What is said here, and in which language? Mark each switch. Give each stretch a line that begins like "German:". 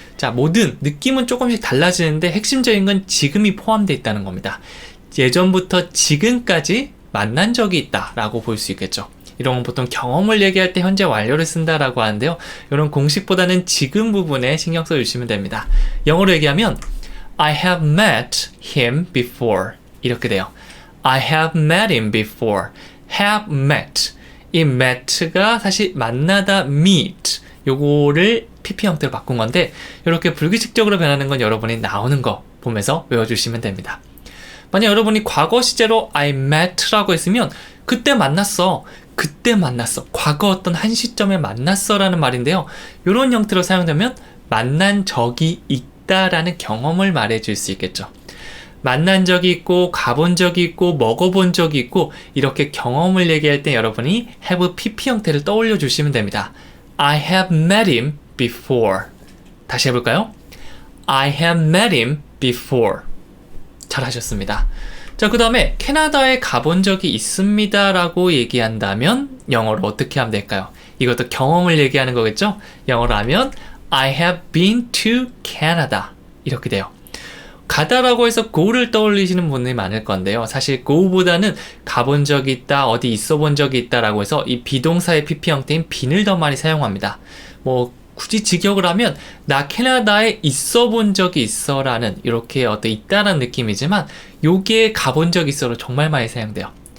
Korean: 자, 모든 느낌은 조금씩 달라지는데 핵심적인 건 지금이 포함되어 있다는 겁니다. 예전부터 지금까지 만난 적이 있다 라고 볼 수 있겠죠. 이런 건 보통 경험을 얘기할 때 현재 완료를 쓴다라고 하는데요. 이런 공식보다는 지금 부분에 신경 써주시면 됩니다. 영어로 얘기하면
English: I have met him before.
Korean: 이렇게 돼요.
English: I have met him before. have met.
Korean: 이 met가 사실 만나다 meet. 요거를 PP 형태로 바꾼 건데 이렇게 불규칙적으로 변하는 건 여러분이 나오는 거 보면서 외워주시면 됩니다. 만약 여러분이 과거 시제로
English: I met
Korean: 라고 했으면 그때 만났어. 그때 만났어. 과거 어떤 한 시점에 만났어 라는 말인데요. 이런 형태로 사용되면 만난 적이 있다라는 경험을 말해줄 수 있겠죠. 만난 적이 있고 가본 적이 있고 먹어본 적이 있고 이렇게 경험을 얘기할 때 여러분이 have pp 형태를 떠올려 주시면 됩니다.
English: I have met him before.
Korean: 다시 해볼까요?
English: I have met him before.
Korean: 잘하셨습니다. 자, 그 다음에 캐나다에 가본 적이 있습니다 라고 얘기한다면 영어로 어떻게 하면 될까요? 이것도 경험을 얘기하는 거겠죠? 영어로 하면
English: I have been to Canada
Korean: 이렇게 돼요. 가다라고 해서 go를 떠올리시는 분들이 많을 건데요. 사실 go보다는 가본 적이 있다, 어디 있어 본 적이 있다라고 해서 이 비동사의 pp 형태인 bene을 더 많이 사용합니다. 뭐 굳이 직역을 하면 나 캐나다에 있어 본 적이 있어 라는 이렇게 어떤 있다라는 느낌이지만 요게 가본 적이 있어로 정말 많이 사용돼요.